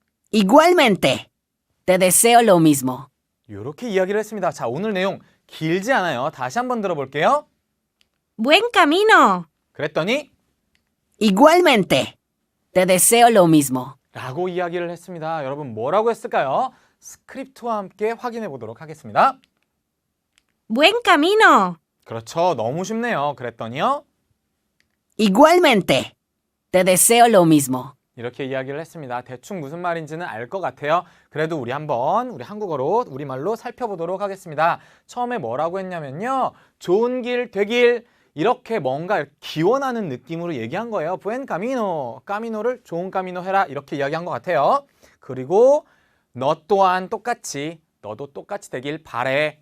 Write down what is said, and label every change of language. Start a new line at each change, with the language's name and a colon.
Spanish: Igualmente, te deseo lo mismo.
Korean: 이렇게 이야기를 했습니다. 자, 오늘 내용 길지 않아요. 다시 한번 들어볼게요.
Spanish: Buen camino.
Korean: 그랬더니
Spanish: Igualmente, te deseo lo mismo.
Korean: 라고 이야기를 했습니다. 여러분 뭐라고 했을까요? 스크립트와 함께 확인해 보도록 하겠습니다.
Spanish: Buen camino.
Korean: 그렇죠. 너무 쉽네요. 그랬더니요.
Spanish: Igualmente, te deseo lo mismo.
Korean: 이렇게 이야기를 했습니다. 대충 무슨 말인지는 알 것 같아요. 그래도 우리 한번 우리 한국어로 우리말로 살펴보도록 하겠습니다. 처음에 뭐라고 했냐면요. 좋은 길 되길 이렇게 뭔가 기원하는 느낌으로 얘기한 거예요.
Spanish: Buen camino.
Korean: 까미노를 좋은 까미노 해라. 이렇게 이야기한 것 같아요. 그리고 너 또한 똑같이 너도 똑같이 되길 바래.